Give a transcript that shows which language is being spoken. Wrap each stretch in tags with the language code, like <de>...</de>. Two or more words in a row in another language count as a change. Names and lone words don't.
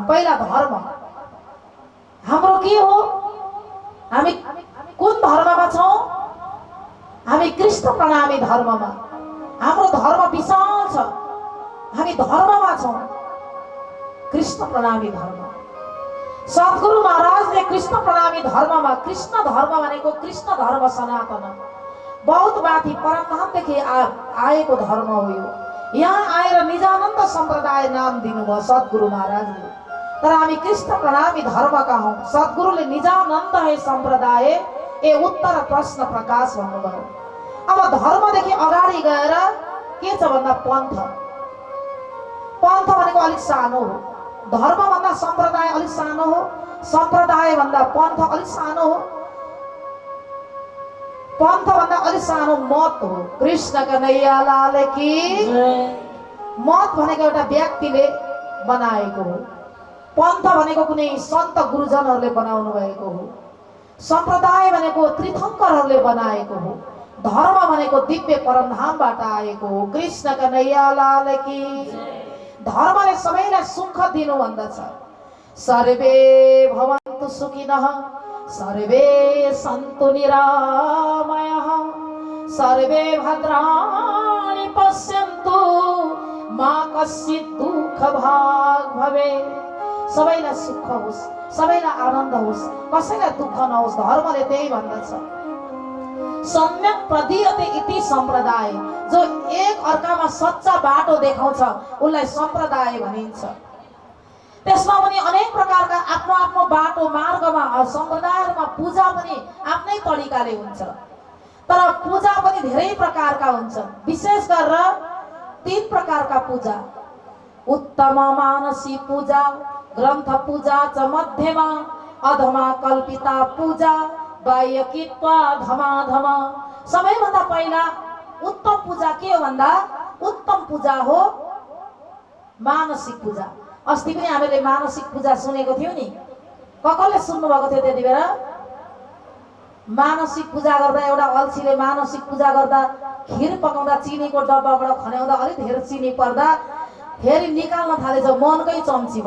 <ne>पहिला धर्म, हाम्रो के हो, हामी कुन धर्ममा छौँ? हामी कृष्ण प्रणामी धर्ममा। हाम्रो धर्म विशाल छ, हामी धर्ममा छौँ, कृष्ण प्रणामी धर्म। सद्गुरु महाराजले कृष्ण प्रणामी धर्ममा, कृष्ण धर्म भनेको कृष्ण धर्म सनातन, बहुत माथि परमधामदेखि आएको धर्म हो यो। यहाँ आएर निजानन्द सम्प्रदाय नाम दिनुभयो सद्गुरु महाराजले, तर हामी कृष्ण प्रणामी धर्मका हौँ। सद्गुरुले निजानन्द है सम्प्रदाय ए उत्तर प्रश्न प्रकाश भन्नुभयो। अब धर्मदेखि अगाडि गएर के छ भन्दा पन्थ। पन्थ भनेको अलिक सानो हो, धर्म भन्दा सम्प्रदाय अलिक सानो हो, सम्प्रदाय भन्दा पन्थ अलिक सानो हो, पन्थ भन्दा अलिक सानो मत हो।</ne> <hi>कृष्ण कन्हैया लाल की।</hi> <ne>मत भनेको एउटा व्यक्तिले बनाएको हो, पन्थ भनेको कुनै सन्त गुरुजनहरूले बनाउनु भएको हो, सम्प्रदाय भनेको तीर्थङ्करहरूले बनाएको हो, धर्म भनेको दिव्य परमधामबाट आएको हो।</ne> <hi>कृष्ण कन्हैया लाल की।</hi> <ne>धर्मले सबैलाई सुख दिनु भन्दछ।</ne> <sa>सर्वे भवन्तु सुखिनः, सर्वे सन्तु निरामयः, सर्वे भद्राणि पश्यन्तु, मा कश्चित् दुःख भाग भवेत्।</sa> <ne>सबैलाई सुख होस्, सबैलाई आनन्द होस्, कसैलाई दुःख नहोस्, धर्मले त्यही भन्दछ।</ne> <sa>सम्यक प्रदीयते इति सम्प्रदाय,</sa> <ne>जो एक अर्कामा सच्चा बाटो देखाउँछ उसलाई सम्प्रदाय भनिन्छ। त्यसमा पनि अनेक प्रकारका आफ्नो आफ्नो बाटो मार्गमा सम्प्रदायमा पूजा पनि आफ्नै तरिकाले हुन्छ, तर पूजा पनि धेरै प्रकारका हुन्छन्। विशेष गरेर 3 प्रकारका पूजा,</ne> <sa>उत्तम मानसी पूजा, ग्रन्थ पूजा च मध्यमा, अधमा कल्पिता पूजा, बाह्यकित्वा धमाधम।</sa> <ne>सबैभन्दा पहिला उत्तम पूजा के हो भन्दा उत्तम पूजा हो मानसिक पूजा। अस्ति पनि हामीले मानसिक पूजा सुनेको थियौँ नि, कसले सुन्नु भएको थियो त्यति बेला? मानसिक पूजा गर्दा एउटा अल्छीले मानसिक पूजा गर्दा खिर पकाउँदा चिनीको डब्बाबाट खन्याउँदा अलिक धेरै चिनी पर्दा फेरि निकाल्न थालेछ मनकै चम्चीबाट।</ne>